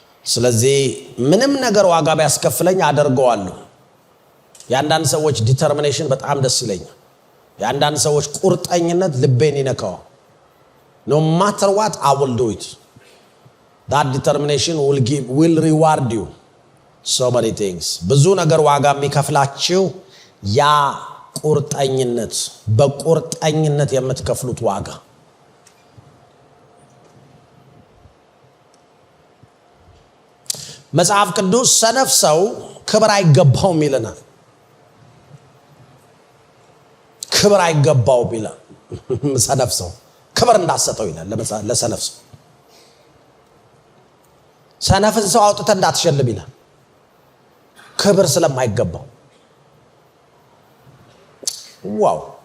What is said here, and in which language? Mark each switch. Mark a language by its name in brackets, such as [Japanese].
[Amharic] ስለዚህ ምንም ነገር ዋጋ ቢያስከፍለኝ አደርገዋለሁ። የአንዳንድ ሰዎች ዲተርሚኔሽን በጣም ደስ ይለኛል። የአንዳንድ ሰዎች ቁርጠኝነት ልቤን ይነካዋል። [English] no matter what I will do it. that determination will reward you so many things. [Amharic] ብዙ ነገር ዋጋ የሚከፍላችሁ ያ ቁርጠኝነት፣ በቁርጠኝነት የምትከፍሉት ዋጋ። መጽሐፍ ቅዱስ ሰነፍ ሰው ክብር አይገባውም ይለናል። ክብር አይገባውም ይላል። ሰነፍ ሰው ክብር እንዳሰጠው ይላል ለሰነፍ ሰው። ሰነፍን ሰው አውጥተህ እንዳትሸልም ይላል፣ ክብር ስለማይገባው። ዋው!